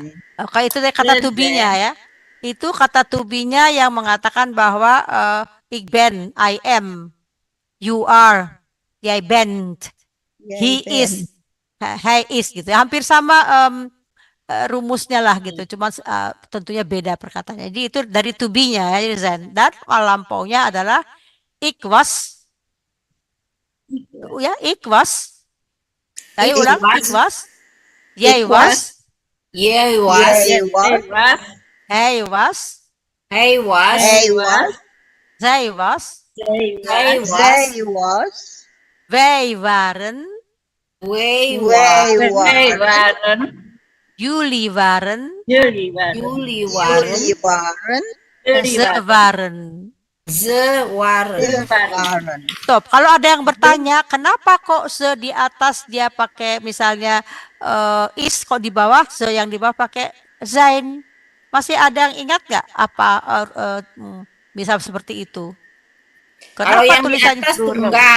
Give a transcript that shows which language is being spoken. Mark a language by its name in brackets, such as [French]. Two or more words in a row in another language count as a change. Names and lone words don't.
[Indonesian] Oke, itu dari kata [Dutch] Ze [English] to be-nya [Indonesian] ya. Itu kata to be-nya yang mengatakan bahwa [Dutch] ik ben, [English] I am, you are, [Dutch] jij bent, he Jij is, hij is gitu. [Indonesian] Hampir sama rumusnya lah gitu. Cuma tentunya beda perkataannya. Jadi itu dari [English] to be-nya [Indonesian] ya, zijn. Dan lampaunya adalah [Dutch] ik was. Ya, ik was. Ayo Ik [Indonesian] ulang, [Dutch] was. ik was. Jij was. Jij was. Jij was. Hij was. Hij was. Hij was. Hij was. Zij was. Zij was. Zij was. Wij waren. Wij Wij waren. Wij waren. waren. Jullie waren. Jullie waren. Jullie waren. Jullie waren. Jullie Ze waren. waren. Ze waren. Ze waren. Stop. [Indonesian] Kalau ada yang bertanya, kenapa kok se di atas dia pakai misalnya is, kok di bawah se yang di bawah pakai zijn? Masih ada yang ingat nggak apa bisa seperti itu? Kalau Kenapa yang di tulisannya atas tunggal,